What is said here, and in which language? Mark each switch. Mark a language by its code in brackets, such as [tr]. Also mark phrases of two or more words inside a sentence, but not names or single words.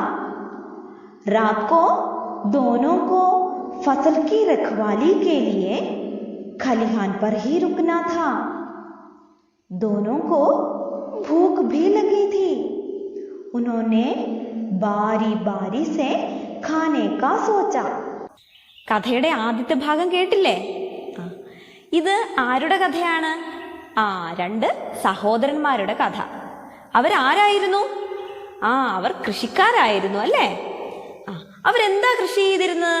[hi] रात को दोनों को फसल की रखवाली के लिए खलिहान पर ही रुकना था. दोनों को भूख भी लगी थी. उन्होंने बारी बारी से खाने का सोचा. [ml] കഥയുടെ ആദ്യത്തെ ഭാഗം കേട്ടില്ലേ? ഇത് ആരുടെ കഥയാണ്? 2 സഹോദരന്മാരുടെ കഥ. അവരാരായിരുന്നു? അവർ കൃഷിക്കാരായിരുന്നു അല്ലേ? അവരെന്താ കൃഷി ചെയ്തിരുന്നത്?